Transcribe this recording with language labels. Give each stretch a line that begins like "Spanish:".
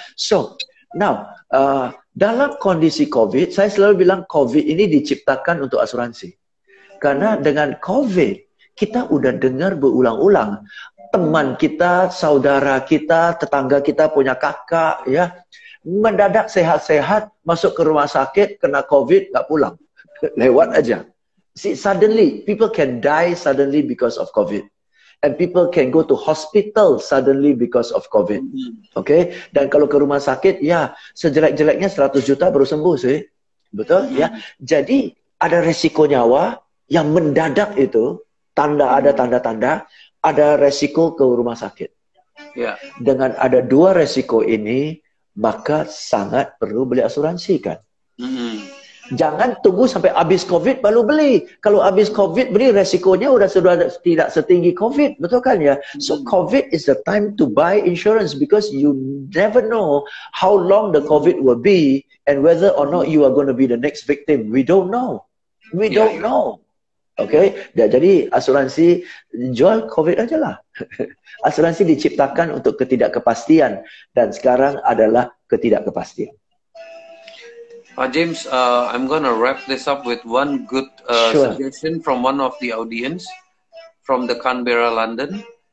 Indonesian: So now dalam kondisi COVID, saya selalu bilang COVID ini diciptakan untuk asuransi, karena dengan COVID kita udah dengar berulang-ulang teman kita, saudara kita, tetangga kita punya kakak ya mendadak sehat-sehat, masuk ke rumah sakit, kena COVID, nggak pulang. Lewat aja.
English: See, suddenly, people can die suddenly because of COVID. And people can go to hospital suddenly because of COVID.
Indonesian: Okay? Dan kalau ke rumah sakit, ya, sejelek-jeleknya 100 juta baru sembuh sih. Betul? Ya. Jadi, ada resiko nyawa yang mendadak itu, ada tanda-tanda, ada resiko ke rumah sakit. Dengan ada dua resiko ini, maka sangat perlu beli asuransi kan. Jangan tunggu sampai habis COVID baru beli. Kalau habis COVID beli, resikonya sudah tidak setinggi COVID, betul kan ya?
English: So COVID is the time to buy insurance because you never know how long the COVID will be and whether or not you are going to be the next victim. We don't know. We don't know.
Indonesian: Oke, jadi asuransi jual COVID aja lah. Asuransi diciptakan untuk ketidakkepastian dan sekarang adalah ketidakkepastian.
English: Pak James, I'm gonna wrap this up with one good suggestion from one of the audience from the Canberra, London.